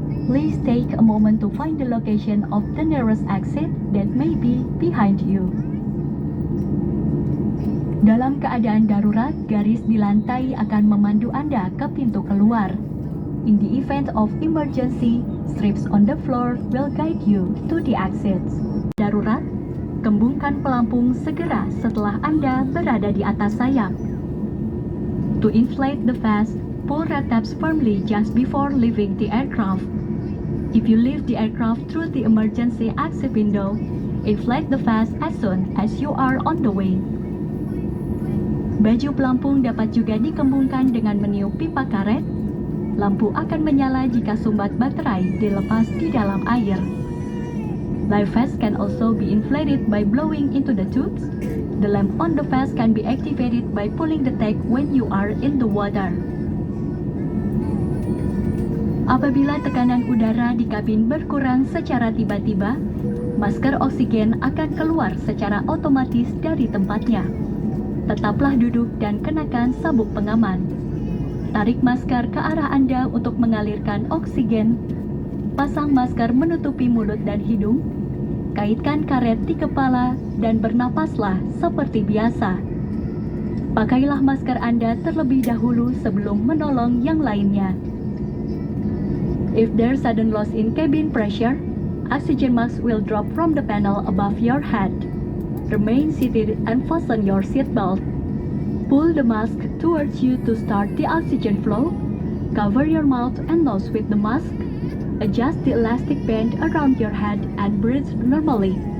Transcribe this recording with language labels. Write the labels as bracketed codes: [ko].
[en] Please take a moment to find the location of the nearest exit that may be behind you. [id] Dalam keadaan darurat, garis di lantai akan memandu Anda ke pintu keluar. [en] In the event of emergency, strips on the floor will guide you to the exits. [id] Darurat, kembungkan pelampung segera setelah Anda berada di atas sayap. [en] To inflate the vest, pull red tabs firmly just before leaving the aircraft. If you leave the aircraft through the emergency exit window, inflate the vest as soon as you are on the way. [id] Baju pelampung dapat juga dikembungkan dengan meniup pipa karet. Lampu akan menyala jika sumbat baterai dilepas di dalam air. [en] Life vest can also be inflated by blowing into the tubes. The lamp on the vest can be activated by pulling the tag when you are in the water. [id] Apabila tekanan udara di kabin berkurang secara tiba-tiba, masker oksigen akan keluar secara otomatis dari tempatnya. Tetaplah duduk dan kenakan sabuk pengaman. Tarik masker ke arah Anda untuk mengalirkan oksigen. Pasang masker menutupi mulut dan hidung. Kaitkan karet di kepala dan bernapaslah seperti biasa. Pakailah masker Anda terlebih dahulu sebelum menolong yang lainnya. [en] If there's sudden loss in cabin pressure, oxygen mask will drop from the panel above your head. Remain seated and fasten your seatbelt. Pull the mask towards you to start the oxygen flow. Cover your mouth and nose with the mask. Adjust the elastic band around your head and breathe normally.